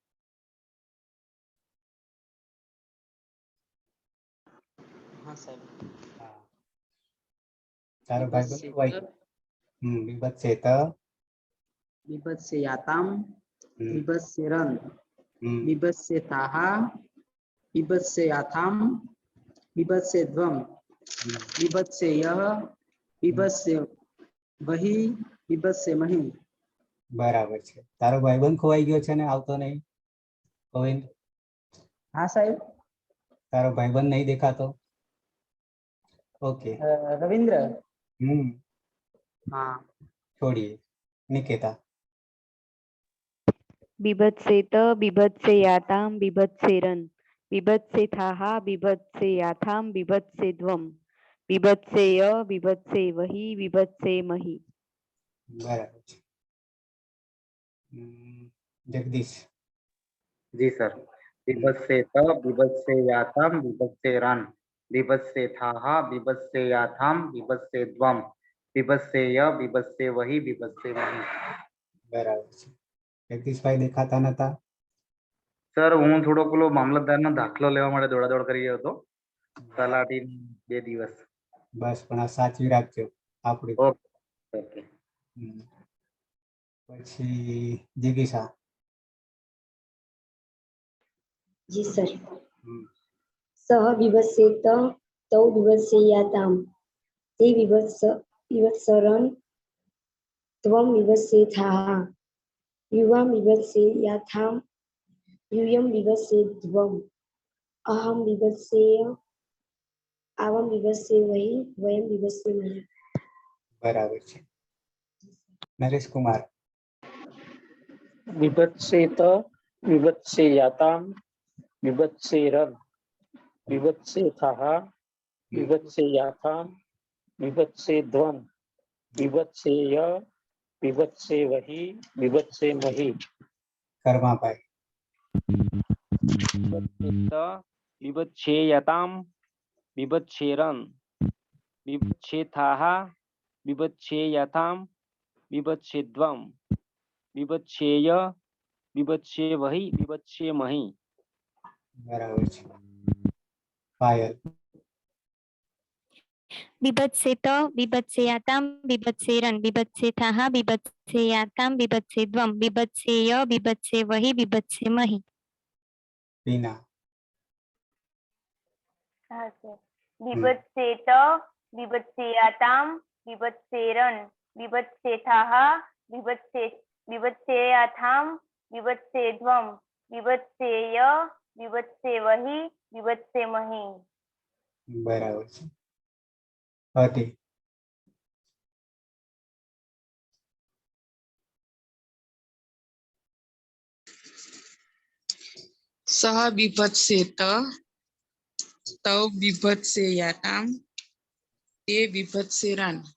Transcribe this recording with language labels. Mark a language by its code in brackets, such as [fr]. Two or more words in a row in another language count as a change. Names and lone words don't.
[gu] હા સાહેબ તારો ભાઈ બોલો. [sa] बिभत्से त, बिभत्से यातां, बिभत्से रन्, बिभत्से थाः, बिभत्से याथां, बिभत्से ध्वम बिभत्से यः बिभत्से वही बिभत्से मही [gu] બરાબર છે. તારો ભાઈબંધ ખોવાઈ ગયો છે ને આવતો નહીં? ગોવિંદ, [hi] हाँ साहेब [gu] તારો ભાઈબંધ નહીં દેખાતો? ઓકે, [hi] रविंद्र हाँ [gu] છોડીએ. નિકેતા. [sa] बिभत्सेत बिभत्सेयातां बिभत्सेरन् बिभत्सेथाः बिभत्सेयाथां बिभत्सेध्वम् बिभत्सेय बिभत्सेवहि बिभत्सेमहि. [gu] બરાબર છે. જગદીશ. [hi] जी सर। [sa] बिभत्सेत बिभत्सेयातां बिभत्सेरन् बिभत्सेथाः बिभत्सेयाथां बिभत्सेध्वम् बिभत्सेय बिभत्सेवहि बिभत्सेमहि। [gu] બરાબર છે. જગદીશભાઈ દેખાતા નતા? સર હું થોડો પેલો મામલતદારનો દાખલો લેવા માટે દોડાદોડ કરી રહ્યો હતો તલાટી 2 દિવસ. બસ, પણ આ સાચવી રાખજો આપણી. ઓકે પછી જિગીષા. [hi] जी सर। [sa] सः बिभत्सेत तौ बिभत्सेयातां ते बिभत्सरन् त्वं बिभत्सेथाः युवां बिभत्सेयाथां यूयं बिभत्सेध्वम् अहं बिभत्सेय आवं बिभत्सेवहि वयं बिभत्सेमहि। [gu] બરાબર છે. નરેશ કુમાર. [sa] बिभत्सेत बिभत्सेयातां बिभत्सेरन् बिभत्सेथाः बिभत्सेयाथां बिभत्सेध्वम् बिभत्सेय बिभत्सेवहि बिभत्सेमहि। [gu] કર્માભાઈ. [sa] बिभत्सेयतां बिभत्सेरन् बिभत्सेथाः बिभत्सेयथां बिभत्सेध्वम् बिभत्सेय बिभत्सेवहि बिभत्सेमहि. [gu] બરાબર છે. પાયલ. [sa] बिभत्सेत बिभत्सेयातां बिभत्सेरन् बिभत्सेथाः बिभत्सेयातां बिभत्सेध्वम् बिभत्सेय बिभत्सेवहि बिभत्सेमहि. [hi] टीना. हाँ सर। [sa] बिभत्सेत बिभत्सेयातां बिभत्सेरन् बिभत्सेथाः बिभत्सेयाथां बिभत्सेध्वम् बिभत्सेय बिभत्सेवहि बिभत्सेमहि। [gu] બરાબર છે. હતી. [sa] सः बिभत्सेत तौ बिभत्सेयातां ते बिभत्सेरन्